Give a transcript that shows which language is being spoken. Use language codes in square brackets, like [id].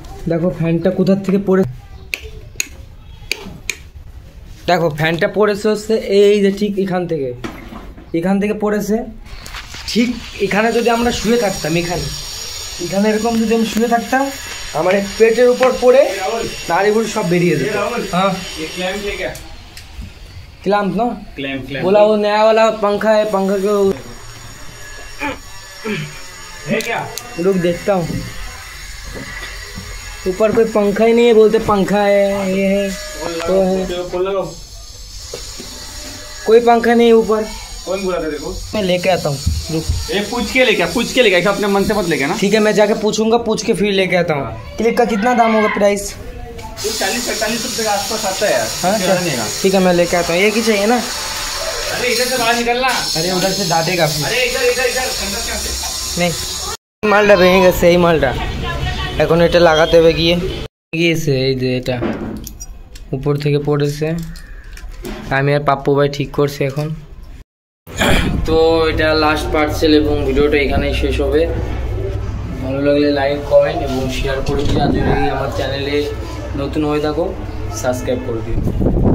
[bn] দেখো ফ্যানটা কোথার থেকে পড়ে, দেখো ফ্যানটা পড়েছে হচ্ছে এই যে ঠিক এখান থেকে পড়েছে। ঠিক এখানে যদি আমরা শুয়ে থাকতাম, এখানে এরকম যদি আমি শুয়ে থাকতাম, আমার পেটের উপর পড়ে নাড়িগুলো সব বেরিয়ে যেত। [hi] हाँ क्लैम्प ना बोला वो नया वाला पंखा है, पंखा के रुक देखता हूँ। ऊपर कोई पंखा ही नहीं है, बोलते पंखा है, ये है तो है, कोई पंखा नहीं है ऊपर। कौन बोला था देखो? मैं लेके आता हूँ, पूछ के लेके ऐसा अपने मन से मत लेके ना। ठीक है मैं जाके पूछूंगा, पूछ के फिर लेके आता हूँ। क्लिप का कितना दाम होगा प्राइस? 40-45 रुपए के आसपास आता है यार। हाँ ठीक है मैं लेके आता हूँ। एक ही चाहिए ना? अरे इधर से बाहर निकलना। अरे उधर से दादेगा फिर। अरे इधर नहीं [bn] মালটা ভেঙে গেছে, এই মালটা এখন এটা লাগাতে হবে গিয়েছে। এই যে এটা উপর থেকে পড়েছে, আমি আর পাপ্পু ভাই ঠিক করছি এখন। তো এটা লাস্ট পার্সেল এবং ভিডিওটা এখানেই শেষ হবে। ভালো লাগলে লাইক কমেন্ট এবং শেয়ার করে দিও। আর যদি আমার চ্যানেলে নতুন হয়ে থাকো সাবস্ক্রাইব করে দিও।